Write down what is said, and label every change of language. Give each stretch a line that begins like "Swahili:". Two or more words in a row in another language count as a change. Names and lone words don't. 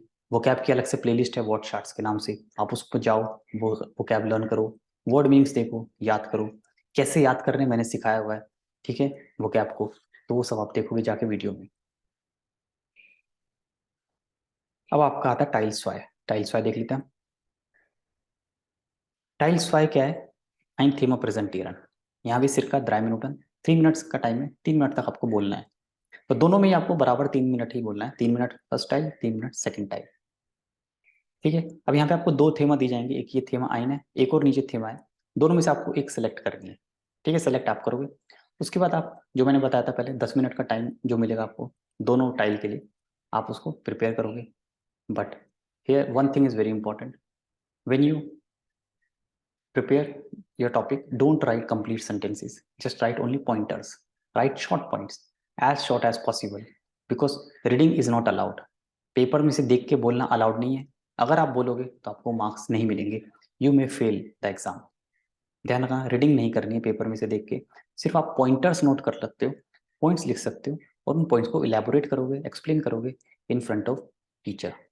Hindi: वोकैब की अलग से प्लेलिस्ट है वर्ड शार्ट्स के नाम से, आप उस पर जाओ, वो वोकैब लर्न करो,
English: word meanings
Hindi: देखो, याद करो, कैसे याद करने मैंने सिखाया हुआ है, ठीक है, वोकैब को, तो वो सब आप देखोगे जाके वीडियो में। अब आपका आता है
German: Teil zwei, Teil zwei
Hindi: देख लेते हैं।
German: Teil zwei
Hindi: क्या है,
German: ein Thema präsentieren,
Hindi: यहाँ भी सिर्फ का 3 मिनट, 3 मिनट्स का टाइम है, 3 मिनट तक आपको बोलना है। तो दोनों में ही आपको बराबर 3 मिनट ही बोलना है, 3 मिनट
English: first time,
Hindi: 3 मिनट
English: second time,
Hindi: ठीक है। अब यहाँ पे आपको दो थेमा दी जाएंगे, एक ये
German: Thema eins
Hindi: है, एक और नीचे थेमा है, दोनों में से आपको एक सेलेक्ट करनी है, ठीक है, सेलेक्ट आप करोगे। उसके बाद आप जो मैंने बताया था पहले 10 मिनट का टाइम जो मिलेगा आपको दोनों टाइल के लिए, आप उसको प्रिपेयर करोगे।
English: But here one thing is very important, when you prepare your topic, don't write complete sentences, just write only pointers, write short points as short as possible, because reading is not allowed।
Hindi: पेपर में से देख के बोलना अलाउड नहीं है, अगर आप बोलोगे तो आपको मार्क्स नहीं मिलेंगे,
English: you may fail the exam.
Hindi: ध्यान रखना, रीडिंग नहीं करनी है पेपर में से देख के, सिर्फ आप पॉइंटर्स नोट कर सकते हो, पॉइंट्स लिख सकते हो, और उन पॉइंट्स को इलेबोरेट करोगे, एक्सप्लेन करोगे
English: in front of teacher.